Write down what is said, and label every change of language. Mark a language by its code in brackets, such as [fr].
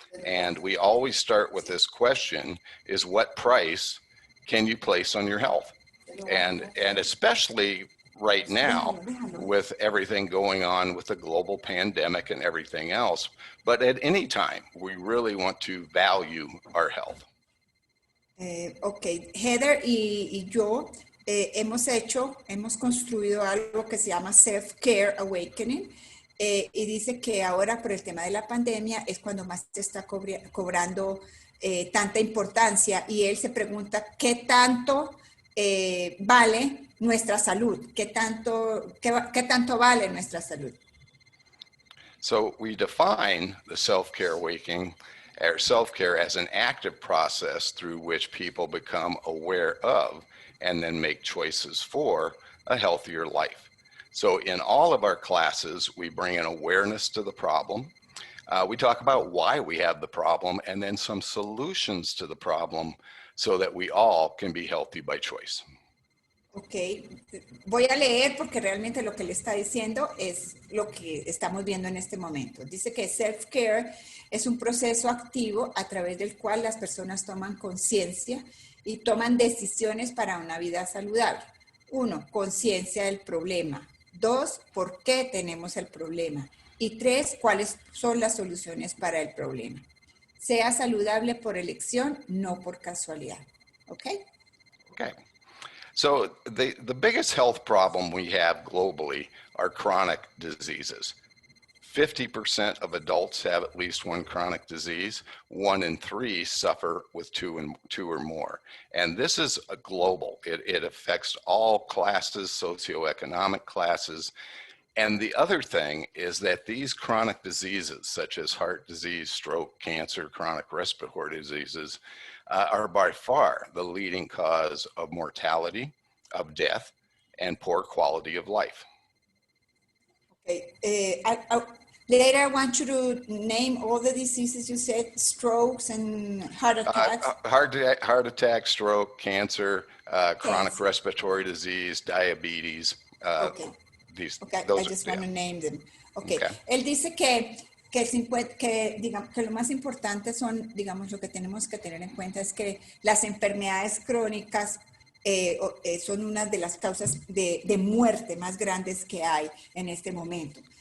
[en] And we always start with this question, is what price can you place on your health? And especially right now with everything going on with the global pandemic and everything else, but at any time, we really want to value our health. [es] Ok, Heather y yo hemos construido algo que se llama Self-Care Awakening y dice que ahora por el tema de la pandemia es cuando más se está cobrando tanta importancia y él se pregunta qué tanto vale nuestra salud, qué tanto vale nuestra salud. [en] So we define the self-care awakening or self-care as an active process through which people become aware of and then make choices for a healthier life. So in all of our classes, we bring an awareness to the problem. We talk about why we have the problem and then some solutions to the problem so that we all can be healthy by choice. [es] Ok, voy a leer porque realmente lo que le está diciendo es lo que estamos viendo en este momento. Dice que self-care es un proceso activo a través del cual las personas toman conciencia y toman decisiones para una vida saludable. 1, conciencia del problema. 2, por qué tenemos el problema. Y 3, cuáles son las soluciones para el problema. Sea saludable por elección, no por casualidad. ¿Ok? [en] Okay. So the biggest health problem we have globally are chronic diseases. 50% of adults have at least one chronic disease. 1 in 3 suffer with two or more. And this is a global. It affects all classes, socioeconomic classes. And the other thing is that these chronic diseases, such as heart disease, stroke, cancer, chronic respiratory diseases, are by far the leading cause of mortality, of death, and poor quality of life. Okay. Later, I want you to name all the diseases you said, strokes and heart attacks. Heart attack, stroke, cancer, chronic respiratory disease, diabetes. Okay. I just want to name them. Okay. [es] Él dice que lo más importante son, digamos, lo que tenemos que tener en cuenta es que las enfermedades crónicas son una de las causas de muerte más grandes que hay en este momento.